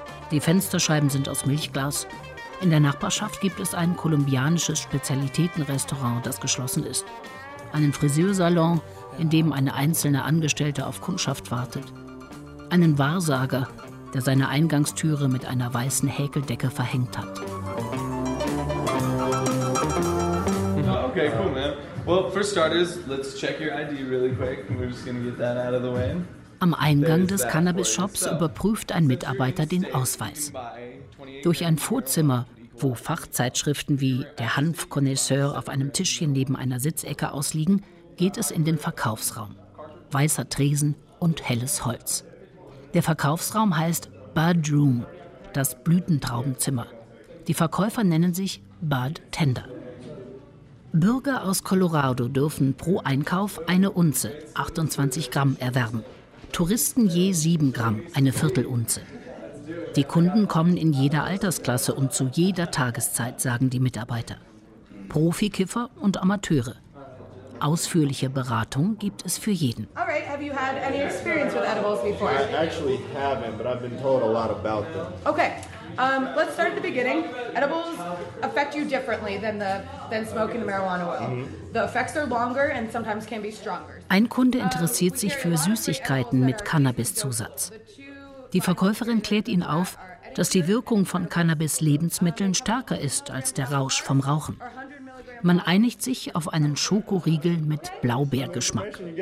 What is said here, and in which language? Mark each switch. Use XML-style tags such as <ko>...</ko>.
<de>Die Fensterscheiben sind aus Milchglas. In der Nachbarschaft gibt es ein kolumbianisches Spezialitätenrestaurant, das geschlossen ist. Einen Friseursalon, in dem eine einzelne Angestellte auf Kundschaft wartet. Einen Wahrsager, der seine Eingangstüre mit einer weißen Häkeldecke verhängt hat.</de> <en>Okay, cool, man. Well, for starters, let's check your ID really quick. We're just gonna get that out of the way.</en> <de>Am Eingang des Cannabis-Shops überprüft ein Mitarbeiter den Ausweis. Durch ein Vorzimmer, wo Fachzeitschriften wie Der Hanf-Connoisseur auf einem Tischchen neben einer Sitzecke ausliegen, geht es in den Verkaufsraum. Weißer Tresen und helles Holz. Der Verkaufsraum heißt Bud Room, das Blütentraubenzimmer. Die Verkäufer nennen sich Bud Tender. Bürger aus Colorado dürfen pro Einkauf eine Unze, 28 Gramm, erwerben. Touristen je 7 Gramm, eine Viertelunze. Die Kunden kommen in jeder Altersklasse und zu jeder Tageszeit, sagen die Mitarbeiter. Profikiffer und Amateure. Ausführliche Beratung gibt es für jeden.</de> <en>All right, have you had any experience with edibles before? I actually haven't, but I've been told a lot about them. Okay. Let's start at the beginning. Edibles affect you differently than smoking marijuana oil. Mm-hmm. The effects are longer and sometimes can be stronger.</en> <de>Ein Kunde interessiert sich für Süßigkeiten mit Cannabis-Zusatz. Die Verkäuferin klärt ihn auf, dass die Wirkung von Cannabis-Lebensmitteln stärker ist als der Rausch vom Rauchen. Man einigt sich auf einen Schokoriegel mit Blaubeergeschmack.</de>